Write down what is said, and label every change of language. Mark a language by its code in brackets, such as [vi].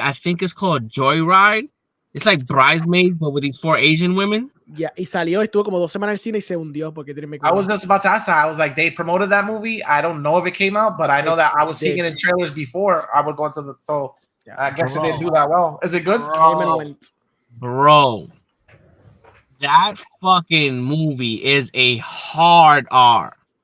[en] I think it's called Joyride. It's like Bridesmaids, but with these 4 Asian women. [es] Yeah, y estuvo como 2 semanas en el cine y se hundió porque [en] didn't make. I was just about to ask that. I was like, they promoted that movie. I don't know if it came out, but I know that I was seeing it in trailers before I would go into the. So yeah, I guess it didn't do that well. Is it good? Bro, that fucking movie is a hard R.